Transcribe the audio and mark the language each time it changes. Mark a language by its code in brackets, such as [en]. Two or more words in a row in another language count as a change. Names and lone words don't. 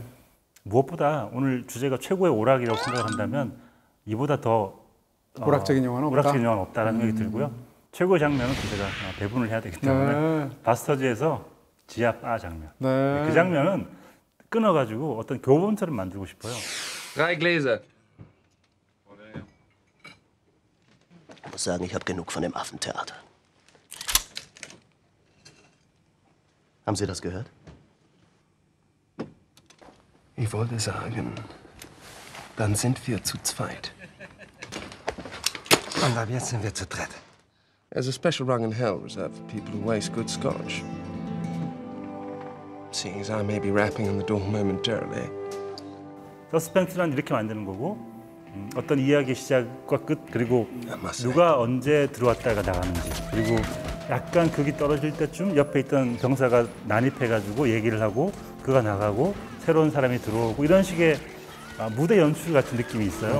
[ko] 무엇보다 오늘 주제가 최고의 오락이라고 생각을 한다면 이보다 더 오락적인 영화는 없다? 오락적인 영화는 없다라는 생각이 들고요. 최고의 장면은 제가 배분을 해야 되기 때문에 네. 바스터즈에서 지하 바 장면. 네. 그 장면은 끊어가지고 어떤 교본처럼 만들고 싶어요. [de] Drei Gläser. Ich muss sagen, ich habe genug von dem Affentheater. Haben Sie das gehört? Ich wollte sagen, dann sind wir zu zweit. Und ab jetzt sind wir zu dritt. [en] There's a special rung in hell reserved for people who waste good scotch. Seeing as I may be rapping on the door momentarily. [ko] 서스펜스란 이렇게 만드는 거고 어떤 이야기의 시작과 끝 그리고 누가 언제 들어왔다가 나가는지 그리고 약간 극이 떨어질 때쯤 옆에 있던 병사가 난입해가지고 얘기를 하고 그가 나가고 새로운 사람이 들어오고 이런 식의 무대 연출 같은 느낌이 있어요.